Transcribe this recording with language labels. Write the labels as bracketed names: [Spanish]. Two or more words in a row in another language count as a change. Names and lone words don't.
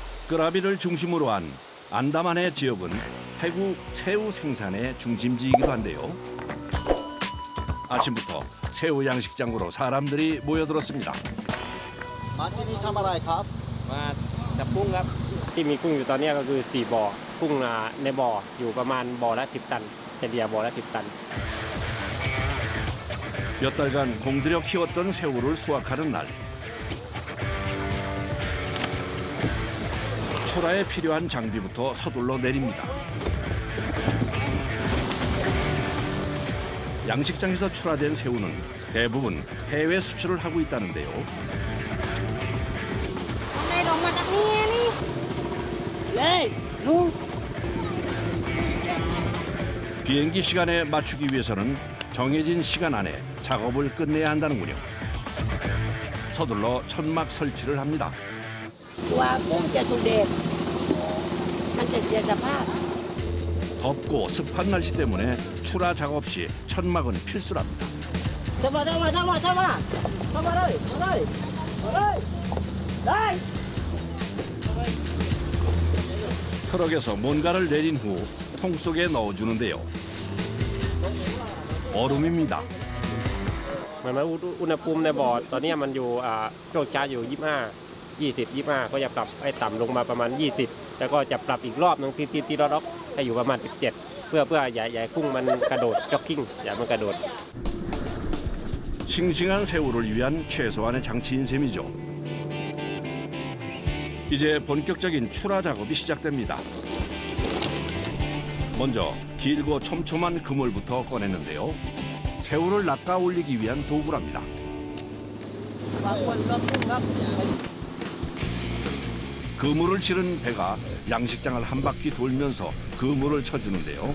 [Korean] 끄라비를 중심으로 한 안다만의 지역은 태국 새우 생산의 중심지이기도 한데요. 아침부터 새우 양식장으로 사람들이 모여들었습니다. [Thai] มาที่นี่ทำอะไรครับ มาจับกุ้งครับที่มีกุ้งอยู่ตอนนี้ก็คือ4บ่อกุ้งในบ่ออยู่ประมาณบ่อละ10 ตันเฉลี่ยบ่อละ10 ตัน [Korean] 몇 달간 공들여 키웠던 새우를 수확하는 날. 출하에 필요한 장비부터 서둘러 내립니다. 양식장에서 출하된 새우는 대부분 해외 수출을 하고 있다는데요. 비행기 시간에 맞추기 위해서는 정해진 시간 안에 작업을 끝내야 한다는군요. 서둘러 천막 설치를 합니다. [Thai] ตัวกุ้งจะถูกเด็ดมันจะเสียสภาพ [Korean] 덥고 습한 날씨 때문에 출하 작업 시 천막은 필수랍니다. 잡아 트럭에서 뭔가를 내린 후 통 속에 넣어주는데요. 얼음입니다. [Thai] เหมือนว่าอุณหภูมิในบ่อตอนนี้มันอยู่ช่วงเช้าอยู่25 ก็จะปรับให้ต่ำลงมาประมาณ20แล้วก็จะปรับอีกรอบนึงที่รอบให้อยู่ประมาณ17เพื่ออย่ากุ้งมันกระโดดจ็อกกิ้งอย่ามันกระโดด [Korean] 싱싱한 새우를 위한 최소한의 장치인 셈이죠. 이제 본격적인 출하 작업이 시작됩니다. 먼저 길고 촘촘한 그물부터 꺼내는데요. 새우를 낚아 올리기 위한 도구랍니다. 그물을 실은 배가 양식장을 한 바퀴 돌면서 그물을 쳐주는데요.